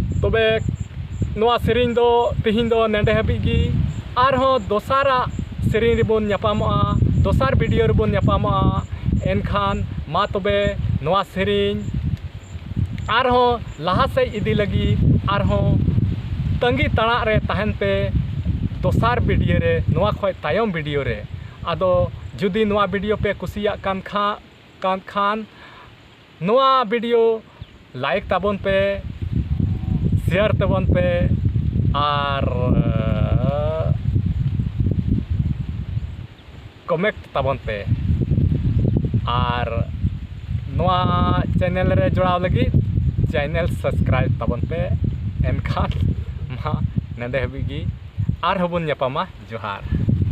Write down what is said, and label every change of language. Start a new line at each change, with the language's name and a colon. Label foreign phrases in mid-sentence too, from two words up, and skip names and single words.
Santali: तबे नोआ सेरिंग दो तिहिं दो नेंडे हाबी गी आरहों दोसारा सेरिंग रिबोन ᱧᱟᱯᱟᱢᱚᱜᱼᱟ दोसार वीडियो रिबोन ᱧᱟᱯᱟᱢᱚᱜᱼᱟ एनखान मा तबे नोआ सेरिंग आरहों लहा से इदी लगी आरहों तंगी तड़ा रे तहन पे दोसार वीडियो रे नोआ खय तायम वीडियो रे आदो जुदी नोआ वीडियो पे कुसिया कान खान नोआ
English: video like
Santali: ताबन पे शेयर ताबन पे आर कमेंट ताबन पे आर नोआ चैनल रे जोड़ाव लगी
English: channel subscribe
Santali: ताबन पे एनखान मा नेंडे हबीगी आर हबन ᱧᱟᱯᱟᱢᱟ जोहार।